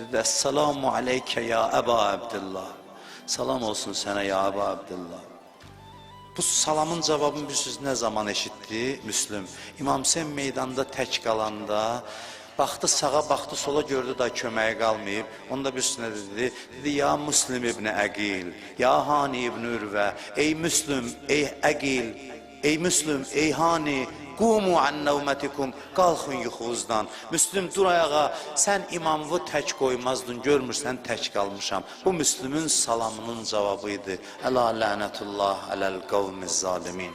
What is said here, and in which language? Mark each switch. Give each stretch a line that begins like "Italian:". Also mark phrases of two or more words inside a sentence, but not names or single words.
Arabic: السلام عليك يا أبا عبد الله.
Azerbaijani: Salam olsun sənə ya Əba Abdillah. Bu salamın cavabını bilirsiniz nə zaman eşitdi Müslüm? İmam Hüseyin meydanda tək qalanda, baxdı sağa, baxdı sola, gördü da köməyi qalmayıb. Onda birisine dedi, ya Müslüm ibn Əqil, ya Hani ibn Ürvə, ey Müslüm, ey Əqil, ey Müslüm, ey Hani,
Arabic: قوموا عن نومتكم,
Azerbaijani: qalxın yuxunuzdan. Müslüm, dur ayağa, sən imamı tək qoymazdın, görmürsən tək qalmışam. Bu Müslümün salamının cavabıydı.
Arabic: ألا لعنة الله على القوم الظالمين.